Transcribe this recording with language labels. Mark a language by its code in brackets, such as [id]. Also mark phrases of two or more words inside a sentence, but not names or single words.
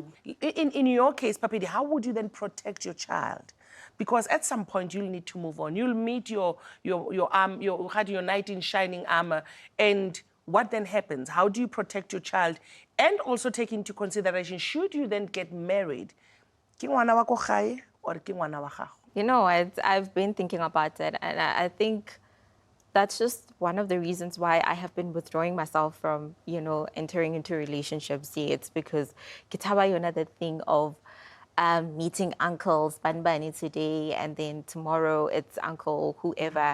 [en] In your case, Papidi, how would you then protect your child? Because at some point you'll need to move on. You'll meet your knight in shining armor, and what then happens? How do you protect your child? And also take into consideration, should you then get married, [nso] ke ngwana wa ko gae or ke ngwana wa gago? [en] You know, I've been thinking about it, and I think that's just one of the reasons why I have been withdrawing myself from, you know, entering into relationships. Yeah, it's because [nso] kitaba yona [en] the thing of meeting uncles, banbani today, and then tomorrow it's uncle whoever.